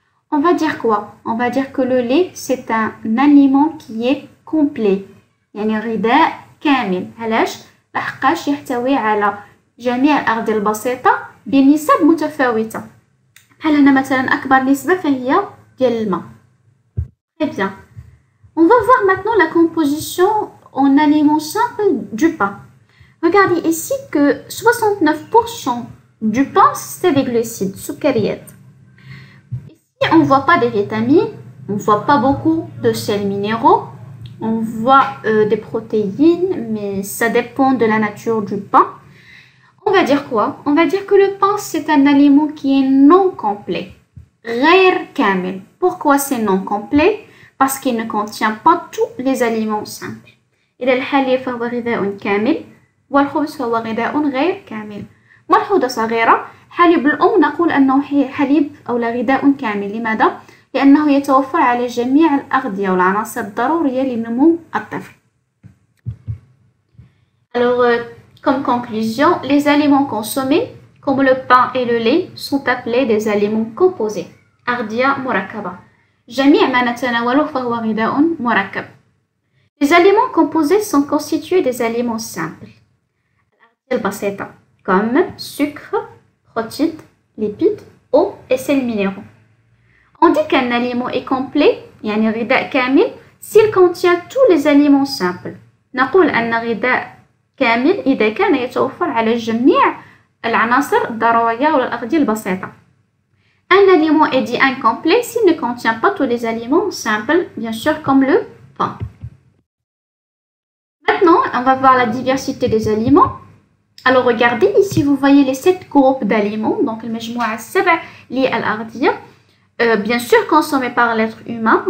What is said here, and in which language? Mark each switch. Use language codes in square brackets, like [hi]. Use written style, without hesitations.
[fr] On va dire quoi? On va dire que le lait, c'est un aliment qui est complet [ar] يعني غذاء كامل. علاش؟ لحقاش يحتوي على جميع الأغذية البسيطة بنسب متفاوتة. بحال هنا مثلا أكبر نسبة فهي ديال الماء. [fr] Très bien. On va voir maintenant la composition en aliments simples du pain. Regardez ici que 69% du pain, c'est des glucides, sucriyat. Ici, on ne voit pas des vitamines, on ne voit pas beaucoup de sels minéraux, on voit des protéines, mais ça dépend de la nature du pain. On va dire quoi? On va dire que le pain, c'est un aliment qui est non complet. [ar] غير كامل. [fr] Pourquoi c'est non complet? Parce qu'il ne contient pas tous les aliments simples. [ar] إذا الحليب فهو غذاء كامل والخبز فهو غذاء غير كامل. ملحوظة صغيرة، حليب الأم نقول أنه حليب أو لا غذاء كامل. لماذا؟ لأنه يتوفر على جميع الأغذية والعناصر الضرورية لنمو الطفل. [fr] Alors, comme conclusion, les aliments consommés, comme le pain et le lait, sont appelés des aliments composés. [ar] أغذية مركبة. جميع ما نتناوله فهو غذاء مركب. [fr] Les aliments composés sont constitués des aliments simples. [ar] الأغذية البسيطة [fr] comme sucre, protéines, lipides, eau et sels minéraux. On dit qu'un aliment est complet, [ar] يعني غذاء كامل, [fr] s'il contient tous les aliments simples. [ar] نقول أن غذاء كامل إذا كان يتوفر على جميع العناصر الضرورية والأغذية البسيطة. [fr] Un aliment est dit incomplet s'il ne contient pas tous les aliments simples, bien sûr comme le pain. Maintenant, on va voir la diversité des aliments. Alors regardez, ici vous voyez les 7 groupes d'aliments, donc le [ar] مجموعة السبع للأغذية, [fr] bien sûr consommés par l'être humain.